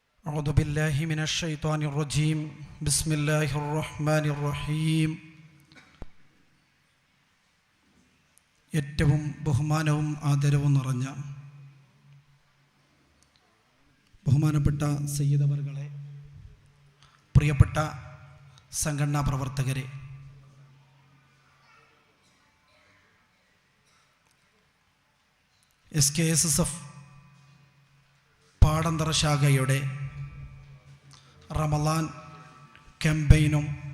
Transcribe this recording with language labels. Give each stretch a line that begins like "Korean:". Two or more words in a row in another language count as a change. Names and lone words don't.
Arabic: أعوذ بالله من الشيطان الرجيم بسم الله الرحمن الرحيم.
Malayalam: ഏറ്റവും ബഹുമാനവും ആദരവും നിറഞ്ഞ ബഹുമാനപ്പെട്ട സയ്യിദ് അവർകളെ, പ്രിയപ്പെട്ട സംഘടനാ പ്രവർത്തകരെ, SKSSF പാടന്തറ ശാഖയുടെ റമളാൻ ക്യാമ്പയിനും